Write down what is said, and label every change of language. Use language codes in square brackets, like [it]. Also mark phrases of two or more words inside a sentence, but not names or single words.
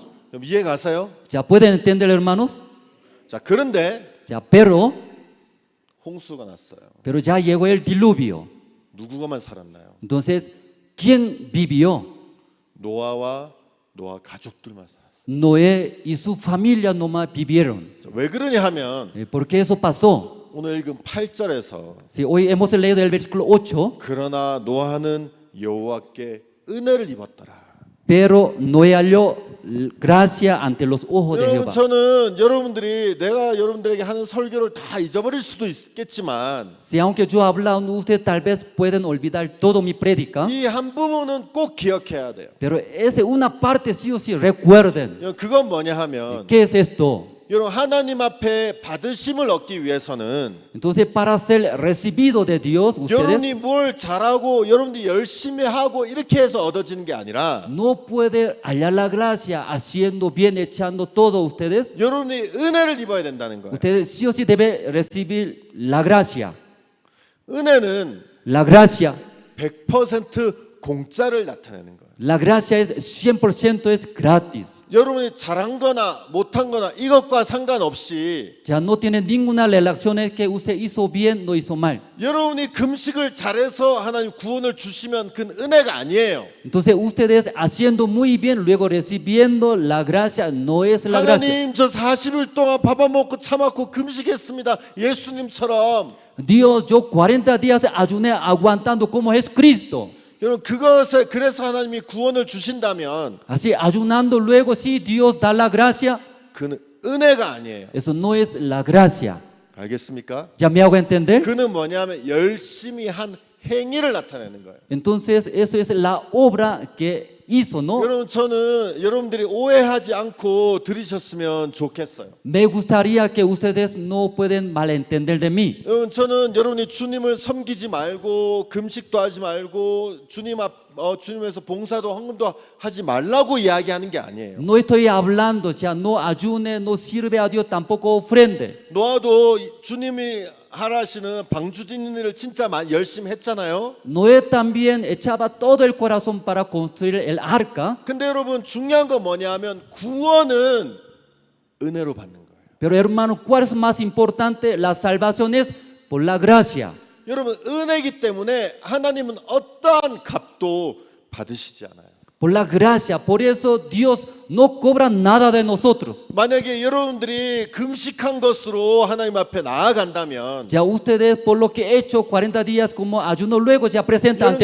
[ko] 그럼 이해 가세요? [es] ¿Ya pueden entender, hermanos? [ko] 자, 그런데 [es] Ya, pero [ko] 홍수가 났어요. [es] ya llegó el diluvio. [ko] 누구가만 살았나요? [es] Entonces, ¿quién vivió? [ko] 노아와 노아 가족들만 살았어요. [es] Noé y su familia nomás vivieron. [ko] 자, 왜 그러냐 하면 [es] ¿Por qué eso pasó? [ko] 오늘 읽은 8절에서 [es] Si hoy hemos leído el versículo 8, [ko] 그러나 노아는 여호와께 은혜를 입었더라. [es] pero Noé halló gracia ante los ojos de [ko] 여러분 [es] Jehová. [ko] 저는 여러분들이 내가 여러분들에게 하는 설교를 다 잊어버릴 수도 있겠지만 [es] Si aunque yo hablando, ustedes tal vez pueden olvidar todo mi prédica, [ko] 이 한 부분은 꼭 기억해야 돼요. [es] pero es una parte sí o sí, recuerden. [ko] 여러분, 그건 뭐냐 하면 [es] ¿Qué es esto? [ko] 여러분 하나님 앞에 받으심을 얻기 위해서는 [es] Entonces, para ser recibido de Dios, [ko] 여러분이 [es] ustedes [ko] 뭘 잘하고 여러분들이 열심히 하고 이렇게 해서 얻어지는 게 아니라 [es] no pueden hallar la gracia haciendo bien, echando todo ustedes. [ko] 여러분이 은혜를 입어야 된다는 거예요. [es] Ustedes sí o sí deben recibir la gracia. [ko] 은혜는 [es] La gracia. [ko] 100% 공짜를 나타내는 거예요. [es] La gracia es 100% es gratis. [ko] 여러분이 잘한 거나 못한 거나 이것과 상관없이 [es] Ya no tiene ninguna relación que usted hizo bien, no hizo mal. [ko] 여러분이 금식을 잘해서 하나님 구원을 주시면 그건 은혜가 아니에요. [es] Entonces ustedes haciendo muy bien, luego recibiendo la gracia, no es la gracia. [ko] 하나님 저 40일 동안 밥 안 먹고 참았고 금식했습니다. 예수님처럼. [es] Dios, yo 40 días ayuné aguantando como es Cristo. [ko] 여러분 그것에 그래서 하나님이 구원을 주신다면 [es] Así ayunando luego si Dios da la gracia, [ko] 그는 은혜가 아니에요. [es] eso no es la gracia. [ko] 알겠습니까? [es] ¿Ya me hago entender? [ko] 그는 뭐냐면 열심히 한 행위를 나타내는 거예요. [es] Entonces eso es la obra que hizo, ¿no? [ko] 여러분 저는 여러분들이 오해하지 않고 들으셨으면 좋겠어요. [es] Me gustaría que ustedes no pueden malentender de mí. [ko] 여러분 저는 여러분이 주님을 섬기지 말고 금식도 하지 말고 주님에서 봉사도 헌금도 하지 말라고 이야기하는 게 아니에요. [es] No estoy hablando, ya no ayune, no sirve a Dios, tampoco ofrende. [ko] 노아도 주님이 하라시는 방주짓는 일을 진짜 열심히 했잖아요. [es] Noé también echaba todo el corazón para construir el arca. [ko] 근데 여러분 중요한 건 뭐냐면 구원은 은혜로 받는 거예요. [es] Pero hermano, ¿cuál es más importante? La salvación es por la gracia. [ko] 여러분 은혜이기 때문에 하나님은 어떠한 값도 받으시지 않아요. [es] por la gracia. Por eso Dios no cobra nada de nosotros. [ko] 만약에 여러분들이 금식한 것으로 하나님 앞에 나아간다면 [es] Ya ustedes por lo que he hecho 40 días como ayuno luego ya presenta ante